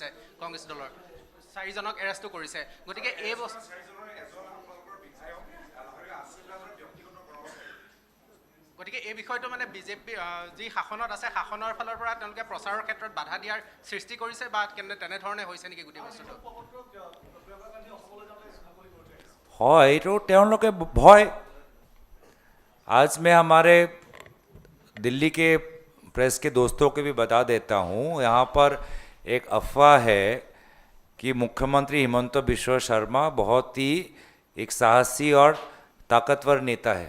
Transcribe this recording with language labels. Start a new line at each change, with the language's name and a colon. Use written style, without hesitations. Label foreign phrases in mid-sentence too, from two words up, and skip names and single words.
Assamese: কংগ্ৰেছ দলৰ 4জনক এৰেষ্টো কৰিছে, গতিকে এই বিষয়টো মানে বিজেপি যি শাসনত আছে, শাসনৰ ফালৰ পৰা তেওঁলোকে প্ৰচাৰৰ ক্ষেত্ৰত বাধা দিয়াৰ সৃষ্টি কৰিছে, বা তেনেধৰণে হৈছে নেকি গোটেই বস্তুটো? হয়, এইটো তেওঁলোকে ভয়।
Hindi: आज मैं हमारे दिल्ली के प्रेस के दोस्तों को भी बता देता हूँ, यहाँ पर एक अफवाह है कि मुख्यमंत्री हिमंत बिश्व शर्मा बहुत ही एक साहसी और ताकतवर नेता है।